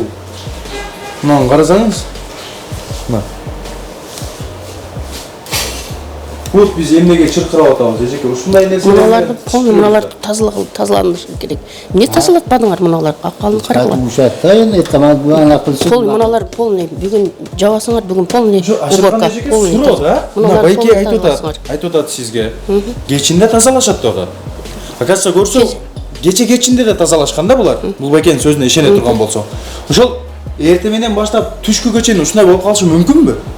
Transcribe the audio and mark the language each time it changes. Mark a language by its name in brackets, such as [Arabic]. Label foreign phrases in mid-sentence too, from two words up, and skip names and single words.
[Kyrgyz] Мынаны карасаңыз. Мына. Вот биз эмнеге чыркырап атабыз эжеке? Ушундай нерселер. Мыналарды полный мыналарды тазаланыш керек. Эмне тазалатпадыңар мыналар? Акалын карагыла. Ушат та енді тамад бұл ана қылсын. Полный мыналар полный. Бүгүн жабасыңар, бүгүн полный. Ашыркан эжеке суроо да? Мына байке айтып атат сизге. Кечинде тазалашат да. Акача көрсө кечинде да тазалашкан да булар. Бул байкенин сөзүнө ишене турган болсо. Ошол эрте менен баштап түшкүгө чейин ушундай болуп калышы мүмкүнбү?